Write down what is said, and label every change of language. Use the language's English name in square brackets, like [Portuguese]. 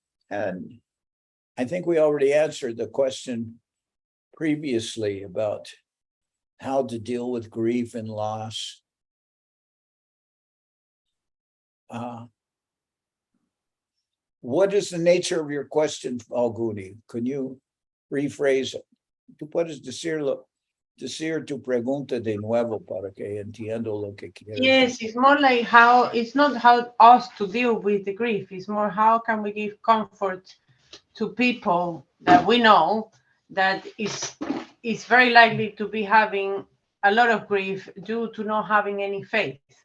[English] And I think we already answered the question previously about how to deal with grief and loss. What is the nature of your question, Falguni? Can you rephrase it? [Spanish] Tú puedes decir tu pregunta de nuevo para que entiendo lo que quieres. [English] Yes, it's more like it's not how us to deal with the grief. It's more how can we give comfort to people that we know that is very likely to be having a lot of grief due to not having any faith.